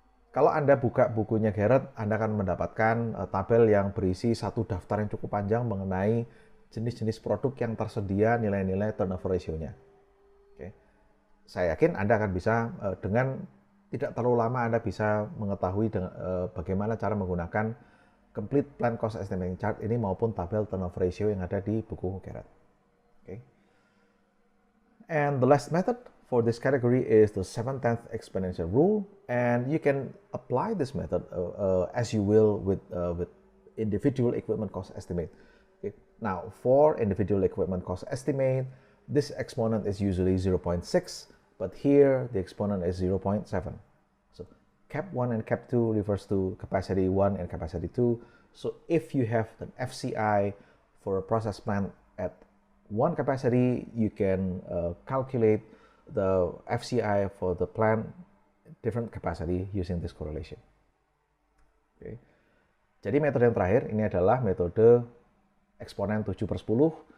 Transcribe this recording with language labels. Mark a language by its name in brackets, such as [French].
[Indonesian] Kalau Anda buka bukunya Garrett, Anda akan mendapatkan tabel yang berisi satu daftar yang cukup panjang mengenai jenis-jenis produk yang tersedia, nilai-nilai turnover ratio-nya. Oke. Saya yakin Anda akan bisa dengan tidak terlalu lama Anda bisa mengetahui bagaimana cara menggunakan complete plan cost estimating chart ini maupun tabel turnover ratio yang ada di buku Garrett. [English] Okay. And the last method for this category is the 7/10 exponential rule, and you can apply this method as you will with individual equipment cost estimate. Okay. Now, for individual equipment cost estimate, this exponent is usually 0.6, but here the exponent is 0.7. So cap 1 and cap 2 refers to capacity 1 and capacity 2. So if you have an FCI for a process plant at one capacity, you can calculate the FCI for the plant different capacity using this correlation. Okay. [Indonesian] Jadi metode yang terakhir ini adalah metode eksponen 7/10.